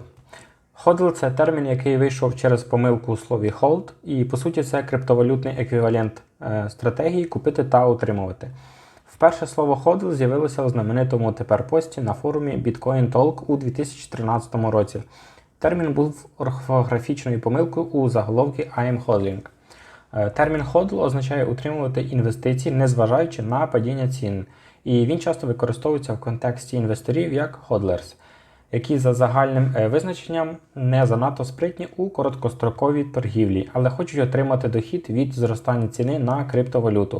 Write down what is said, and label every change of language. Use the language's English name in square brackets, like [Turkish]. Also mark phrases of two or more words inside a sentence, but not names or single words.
[Ukrainian] HODL – це термін, який вийшов через помилку у слові hold, і по суті це криптовалютний еквівалент стратегії купити та утримувати. Вперше слово HODL з'явилося у знаменитому тепер пості на форумі Bitcoin Talk у 2013 році. Термін був орфографічною помилкою у заголовці [English] I am hodling. [Ukrainian] Термін HODL означає утримувати інвестиції, незважаючи на падіння цін. І він часто використовується в контексті інвесторів як hodlers, які за загальним визначенням не занадто спритні у короткостроковій торгівлі, але хочуть отримати дохід від зростання ціни на криптовалюту.